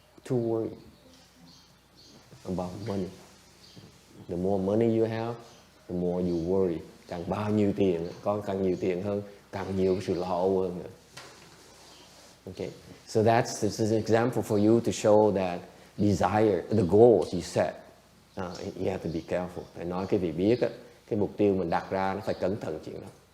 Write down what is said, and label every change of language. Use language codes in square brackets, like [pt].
[en] Too worried about money. The more money you have, the more you worry. [vi] Càng bao nhiêu tiền, càng nhiều tiền hơn, càng nhiều sự lo âu hơn nữa. [en] Okay. So this is an example for you to show that desire, the goals you set, you have to be careful. [vi] Phải nói cái vị biết á, cái mục tiêu mình đặt ra nó phải cẩn thận chuyện đó.